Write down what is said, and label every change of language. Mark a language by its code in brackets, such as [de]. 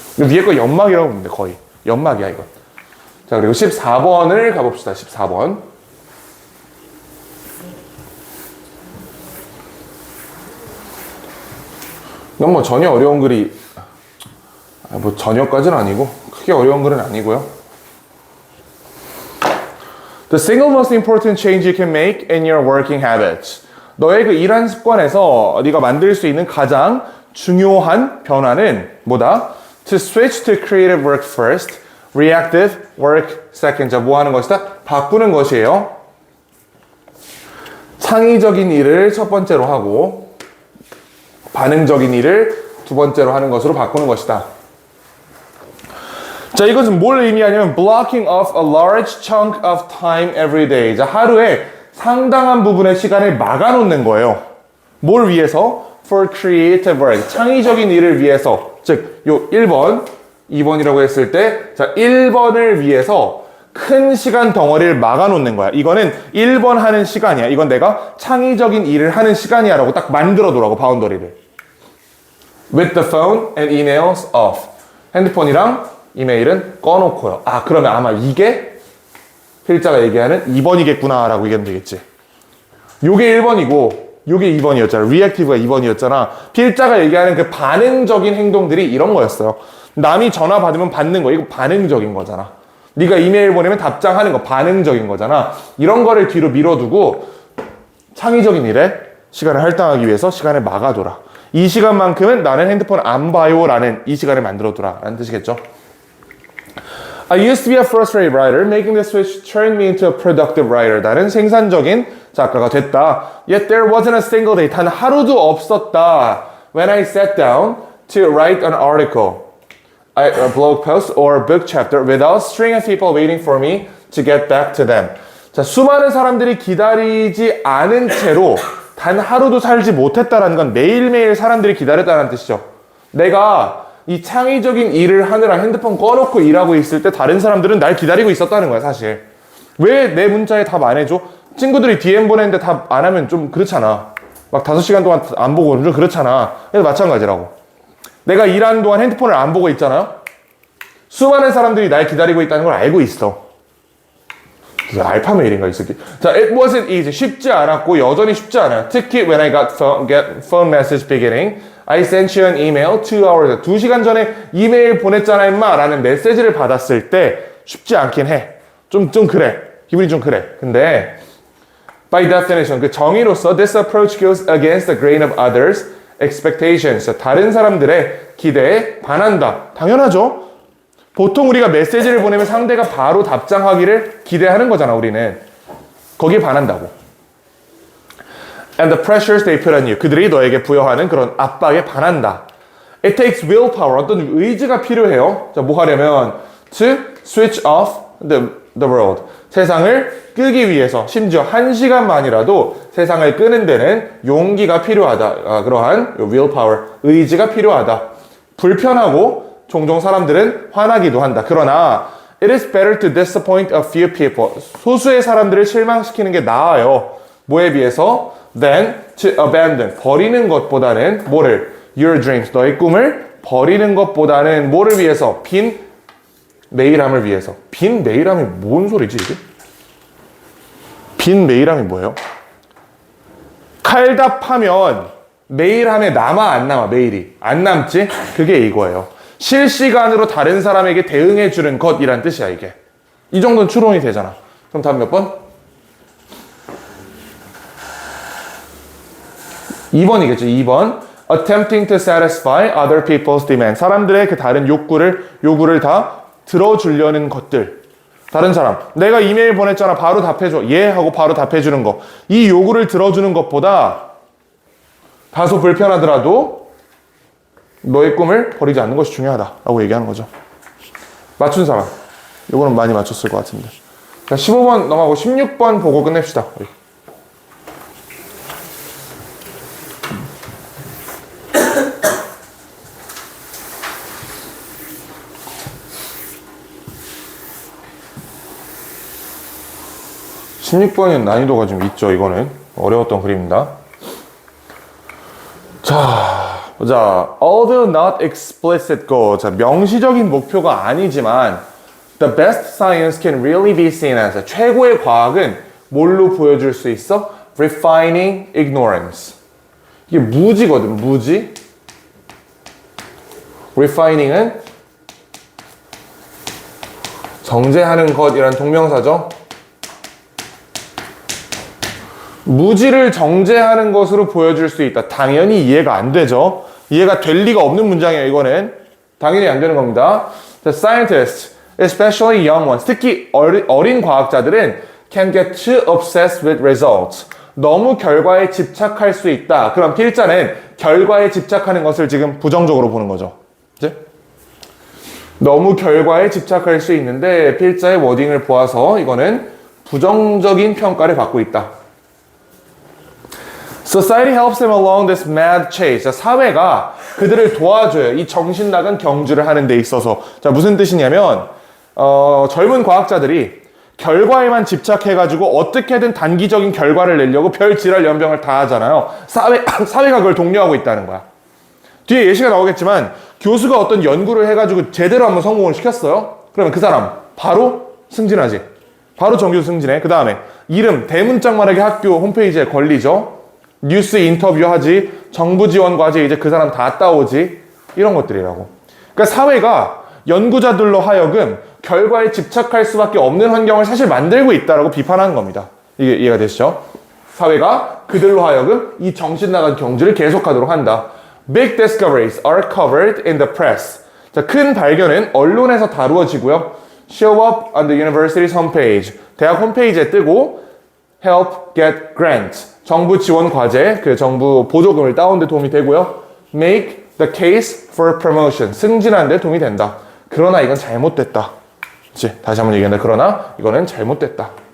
[ko] 위에 거 연막이라고 보면 돼, 거의. 연막이야, 이건. 자, 그리고 14번을 가봅시다. 14번. 이건 뭐 전혀 어려운 글이, 뭐 전혀까지는 아니고, 크게 어려운 글은 아니고요. [en] The single most important change you can make in your working habits. [ko] 너의 그 일한 습관에서 네가 만들 수 있는 가장 중요한 변화는 뭐다? [en] To switch to creative work first, reactive work second. [ko] 자, 뭐 하는 것이다? 바꾸는 것이에요. 창의적인 일을 첫 번째로 하고 반응적인 일을 두 번째로 하는 것으로 바꾸는 것이다. 자, 이것은 뭘 의미하냐면 [en] blocking off a large chunk of time every day. [ko] 자, 하루에 상당한 부분의 시간을 막아놓는 거예요. 뭘 위해서? [en] For creative work. [ko] 창의적인 일을 위해서. 즉, 요 1번, 2번이라고 했을 때, 자, 1번을 위해서 큰 시간 덩어리를 막아놓는 거야. 이거는 1번 하는 시간이야. 이건 내가 창의적인 일을 하는 시간이야 라고 딱 만들어 두라고, 바운더리를. [en] With the phone and emails off. [ko] 핸드폰이랑 이메일은 꺼놓고요. 아, 그러면 아마 이게 필자가 얘기하는 2번이겠구나 라고 얘기하면 되겠지. 요게 1번이고 요게 2번이었잖아. reactive가 2번이었잖아. 필자가 얘기하는 그 반응적인 행동들이 이런 거였어요. 남이 전화 받으면 받는 거, 이거 반응적인 거잖아. 네가 이메일 보내면 답장하는 거 반응적인 거잖아. 이런 거를 뒤로 밀어두고 창의적인 일에 시간을 할당하기 위해서 시간을 막아둬라. 이 시간만큼은 나는 핸드폰 안 봐요 라는 이 시간을 만들어둬라 라는 뜻이겠죠. [en] I used to be a frustrated writer. Making the switch turned me into a productive writer. [ko] 나는 생산적인 작가가 됐다. [en] Yet there wasn't a single day. [ko] 단 하루도 없었다. [en] When I sat down to write an article, a blog post or a book chapter without a string of people waiting for me to get back to them. [ko] 자, 수많은 사람들이 기다리지 않은 채로 단 하루도 살지 못했다라는 건 매일매일 사람들이 기다렸다는 뜻이죠. 내가 이 창의적인 일을 하느라 핸드폰 꺼놓고 일하고 있을 때 다른 사람들은 날 기다리고 있었다는 거야, 사실. 왜 내 문자에 답 안 해줘? 친구들이 DM 보냈는데 답 안 하면 좀 그렇잖아. 막 5시간 동안 안 보고 좀 그렇잖아. 그래서 마찬가지라고. 내가 일하는 동안 핸드폰을 안 보고 있잖아요. 수많은 사람들이 날 기다리고 있다는 걸 알고 있어. 알파 메일인가 이 새끼. 자, [en] it wasn't easy. [ko] 쉽지 않았고 여전히 쉽지 않아요. 특히 [en] when I got phone message beginning, I sent you an email 2 hours. [ko] 2시간 전에 이메일 보냈잖아 임마 라는 메시지를 받았을 때 쉽지 않긴 해. 좀 그래. 기분이 좀 그래. 근데 [en] by definition [ko] 그 정의로서 [en] this approach goes against the grain of others expectations. [ko] 다른 사람들의 기대에 반한다. 당연하죠. 보통 우리가 메시지를 보내면 상대가 바로 답장하기를 기대하는 거잖아, 우리는. 거기에 반한다고. [en] And the pressures they put on you. [ko] 그들이 너에게 부여하는 그런 압박에 반한다. [en] It takes willpower. [ko] 어떤 의지가 필요해요. 자, 뭐 하려면 [en] to switch off the world. [ko] 세상을 끄기 위해서 심지어 1시간만이라도 세상을 끄는 데는 용기가 필요하다. 그러한 willpower, 의지가 필요하다. 불편하고 종종 사람들은 화나기도 한다. 그러나 [en] it is better to disappoint a few people. [ko] 소수의 사람들을 실망시키는 게 나아요. 뭐에 비해서? [en] Than to abandon. [ko] 버리는 것보다는 뭐를? [en] Your dreams. [ko] 너의 꿈을 버리는 것보다는 뭐를 위해서? 빈 메일함을 위해서. 빈 메일함이 뭔 소리지 이게? 빈 메일함이 뭐예요? 칼답하면 메일함에 남아 안 남아? 메일이 안 남지? 그게 이거예요. 실시간으로 다른 사람에게 대응해 주는 것이란 뜻이야 이게. 이 정도는 추론이 되잖아. 그럼 다음 몇 번? 2번이겠죠. 2번. [en] Attempting to satisfy other people's demand. [ko] 사람들의 그 다른 요구를 다 들어주려는 것들. 다른 사람. 내가 이메일 보냈잖아. 바로 답해줘. 예 하고 바로 답해주는 거. 이 요구를 들어주는 것보다 다소 불편하더라도 너의 꿈을 버리지 않는 것이 중요하다라고 얘기하는 거죠. 맞춘 사람. 이거는 많이 맞췄을 것 같은데. 자, 15번 넘어가고 16번 보고 끝냅시다. 16번은 난이도가 좀 있죠. 이거는 어려웠던 그림입니다. 자, 보자. [en] Although not explicit goal. [ko] 자, 명시적인 목표가 아니지만 [en] the best science can really be seen as. [ko] 최고의 과학은 뭘로 보여줄 수 있어? [en] Refining ignorance. [ko] 이게 무지거든. 무지. Refining은 정제하는 것이란 동명사죠. 무지를 정제하는 것으로 보여줄 수 있다. 당연히 이해가 안 되죠. 이해가 될 리가 없는 문장이에요. 이거는 당연히 안 되는 겁니다. [en] The scientists, especially young ones, [ko] 특히 어린 과학자들은 [en] can get too obsessed with results. [ko] 너무 결과에 집착할 수 있다. 그럼 필자는 결과에 집착하는 것을 지금 부정적으로 보는 거죠. 이제 너무 결과에 집착할 수 있는데 필자의 워딩을 보아서 이거는 부정적인 평가를 받고 있다. [en] Society helps them along this mad chase. [ko] 자, 사회가 그들을 도와줘요. 이 정신 나간 경주를 하는 데 있어서. 자, 무슨 뜻이냐면 젊은 과학자들이 결과에만 집착해가지고 어떻게든 단기적인 결과를 내려고 별 지랄 연병을 다 하잖아요. 사회가 그걸 독려하고 있다는 거야. 뒤에 예시가 나오겠지만 교수가 어떤 연구를 해가지고 제대로 한번 성공을 시켰어요. 그러면 그 사람 바로 승진하지. 바로 정규 승진해. 그 다음에 이름 대문짝만하게 학교 홈페이지에 걸리죠. 뉴스 인터뷰하지, 정부 지원 과제 이제 그 사람 다 따오지, 이런 것들이라고. 그러니까 사회가 연구자들로 하여금 결과에 집착할 수밖에 없는 환경을 사실 만들고 있다라고 비판하는 겁니다. 이게 이해가 되시죠? 사회가 그들로 하여금 이 정신 나간 경주를 계속하도록 한다. [en] Big discoveries are covered in the press. [ko] 자, 큰 발견은 언론에서 다루어지고요. [en] Show up on the university's homepage. [ko] 대학 홈페이지에 뜨고 [en] help get grant. [ko] 정부 지원 과제, 그 정부 보조금을 따오는 데 도움이 되고요. [en] Make the case for promotion. [ko] 승진하는 데 도움이 된다. 그러나 이건 잘못됐다. 그치? 다시 한번 얘기한다. 그러나 이거는 잘못됐다.